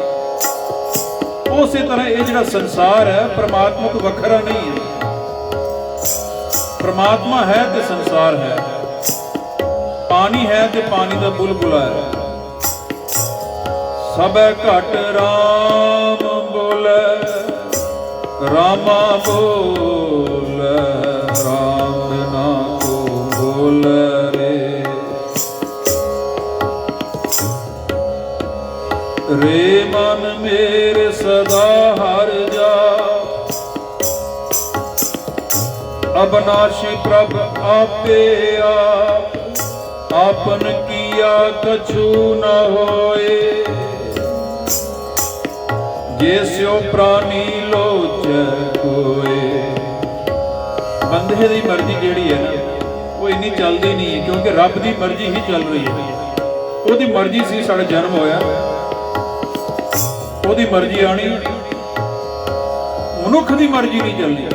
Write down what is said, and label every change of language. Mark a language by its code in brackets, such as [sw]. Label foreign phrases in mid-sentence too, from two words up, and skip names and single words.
[pa] ਉਸੇ ਤਰ੍ਹਾਂ ਇਹ ਜਿਹੜਾ ਸੰਸਾਰ ਹੈ ਪਰਮਾਤਮਾ ਤੋਂ ਵੱਖਰਾ ਨਹੀਂ ਹੈ। ਪਰਮਾਤਮਾ ਹੈ ਤੇ ਸੰਸਾਰ ਹੈ, ਪਾਣੀ ਹੈ ਤੇ ਪਾਣੀ ਦਾ ਬੁਲਬੁਲਾ ਹੈ। ਸਭੈ ਘਟ ਰਾਮ ਬੋਲੇ, [hi] रामा बोल राम बिना को बोल रे, रे मन मेरे सदा हर जा, अबनाशी प्रभ आपे आप, आपन किया कछु न होए, [pa] ਜੇਸਿਓ ਪ੍ਰਾਨੀ ਲੋਚੈ ਕੋਏ। ਬੰਦੇ ਦੀ ਮਰਜ਼ੀ ਜਿਹੜੀ ਹੈ ਨਾ ਉਹ ਇੰਨੀ ਚੱਲਦੀ ਨਹੀਂ ਹੈ, ਕਿਉਂਕਿ ਰੱਬ ਦੀ ਮਰਜ਼ੀ ਹੀ ਚੱਲ ਰਹੀ ਹੈ। ਉਹਦੀ ਮਰਜ਼ੀ ਸੀ ਸਾਡਾ ਜਨਮ ਹੋਇਆ, ਉਹਦੀ ਮਰਜ਼ੀ ਆਣੀ, ਮਨੁੱਖ ਦੀ ਮਰਜ਼ੀ ਨਹੀਂ ਚੱਲਦੀ।